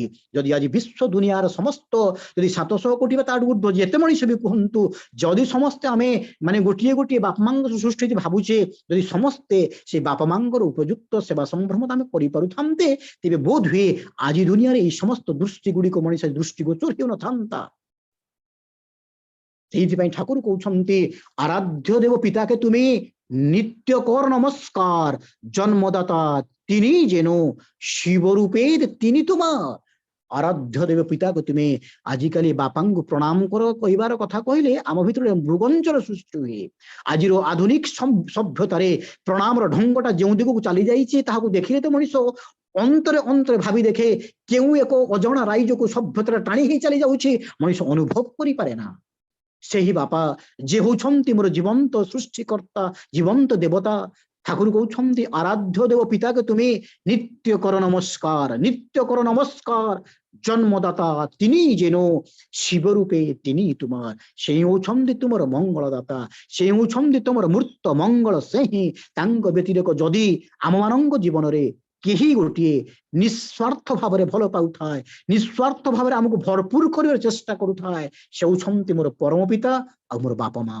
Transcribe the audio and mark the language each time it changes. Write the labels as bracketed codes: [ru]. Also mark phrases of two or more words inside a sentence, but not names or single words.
[or] ଯଦି ଆଜି ବିଶ୍ୱ ଦୁନିଆର ସମସ୍ତ ଯଦି 700 କୋଟି ବା ତାଠୁ ଉର୍ଦ୍ଧ୍ୱ ଯେତେ ମଣିଷ ବି କୁହନ୍ତୁ, ଯଦି ସମସ୍ତେ ଆମେ ମାନେ ଗୋଟିଏ ଗୋଟିଏ ବାପା ମାଙ୍କ ସୃଷ୍ଟି ଭାବୁଛେ, ଯଦି ସମସ୍ତେ ସେ ବାପା ମାଙ୍କର ଉପଯୁକ୍ତ ସେବା ସମ୍ଭ୍ରମତା ଆମେ କରିପାରୁଥାନ୍ତେ, ତେବେ ବୋଧ ହୁଏ ଆଜି ଦୁନିଆରେ এই ସମସ୍ତ ଦୃଷ୍ଟି ଗୁଡ଼ିକ ମଣିଷ ଦୃଷ୍ଟିଗୋଚର ହେଉନଥାନ୍ତା। ସେଇଥିପାଇଁ ଠାକୁର କହୁଛନ୍ତି [bn] আরাধ্য দেব পিতাকে তুমি নিত্য কর নমস্কার, জন্মদাতা তিনি যেন শিবরূপের তিনি তোমার। [or] ଆରାଧ୍ୟ ଦେବ ପିତାକୁ ତୁମେ ଆଜିକାଲି ବାପାଙ୍କୁ ପ୍ରଣାମ କର କହିବାର କଥା କହିଲେ ଆମ ଭିତରେ ମୃଗଞ୍ଚର ସୃଷ୍ଟି ହୁଏ। ଆଜିର ଆଧୁନିକ ସଭ୍ୟତାରେ ପ୍ରଣାମର ଢଙ୍ଗଟା ଯେଉଁ ଦିଗକୁ ଚାଲି ଯାଇଛି ତାହାକୁ ଦେଖିଲେ ତ ମଣିଷ ଅନ୍ତରେ ଅନ୍ତରେ ଭାବି ଦେଖେ କେଉଁ ଏକ ଅଜଣା ରାଇଜକୁ ସଭ୍ୟତାରେ ଟାଣି ହେଇ ଚାଲି ଯାଉଛି, ମଣିଷ ଅନୁଭବ କରିପାରେ ନା। ସେହି ବାପା ଯେ ହଉଛନ୍ତି ମୋର ଜୀବନ୍ତ ସୃଷ୍ଟିକର୍ତ୍ତା, ଜୀବନ୍ତ ଦେବତା। ଠାକୁର କହୁଛନ୍ତି [bn] আরাধ্য দেব পিতাকে তুমি নিত্য কর নমস্কার, নিত্য কর নমস্কার, জন্মদাতা তিনি যেন শিবরূপে তিনি তোমার। [or] সেই হଉଛନ୍ତି ତୁମର ମଙ୍ଗଳଦାତା, ସେ ହଉଛନ୍ତି ତୁମର ମୂର୍ତ୍ତ ମଙ୍ଗଳ ସେହି। ତାଙ୍କ ବ୍ୟତିରେକ ଯଦି ଆମମାନଙ୍କ ଜୀବନରେ କେହି ଗୋଟିଏ ନିଃସ୍ୱାର୍ଥ ଭାବରେ ଭଲ ପାଉଥାଏ, ନିଃସ୍ୱାର୍ଥ ଭାବରେ ଆମକୁ ଭରପୁର କରିବାର ଚେଷ୍ଟା କରୁଥାଏ, ସେ ହଉଛନ୍ତି ମୋର ପରମ ପିତା ଆଉ ମୋର ବାପା ମା।